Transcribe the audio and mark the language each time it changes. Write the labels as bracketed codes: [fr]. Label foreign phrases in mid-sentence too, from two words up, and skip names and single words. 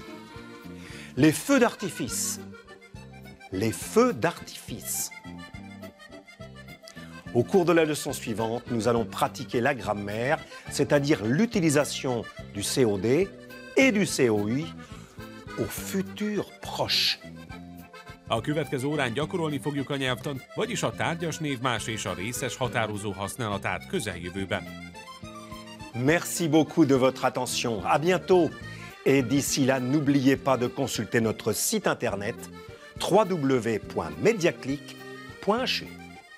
[fr] Les feux d'artifice. Les feux d'artifice. Au cours de la leçon suivante, nous allons pratiquer la grammaire, c'est-à-dire l'utilisation du COD et du COI au futur proche. [hu] A következő órán gyakorolni fogjuk a nyelvtant, vagyis a tárgyas névmás és a részes határozó használatát közeljövőben. [fr] Merci beaucoup de votre attention. À bientôt. Et d'ici là, n'oubliez pas de consulter notre site internet www.mediaclick.ch.